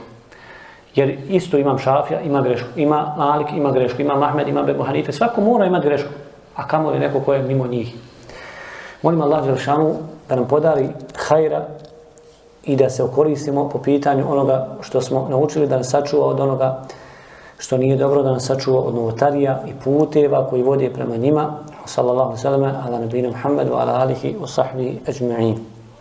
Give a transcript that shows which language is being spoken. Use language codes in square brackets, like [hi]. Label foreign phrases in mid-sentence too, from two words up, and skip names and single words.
[bs] Jer isto imam Šafija, ima grešku, ima Malik, ima grešku, ima Ahmed, ima Ebu Hanife, svako mora imati grešku, a kamoli neko ko je mimo njih. Molim Allah dželešanu da nam podari hajra i da se okoristimo po pitanju onoga što smo naučili, da nas sačuva od onoga što nije dobro, da nas sačuva od novotarija i puteva koji vode prema njima. [ar] صلى الله عليه وسلم على نبينا محمد وعلى آله وصحبه أجمعين.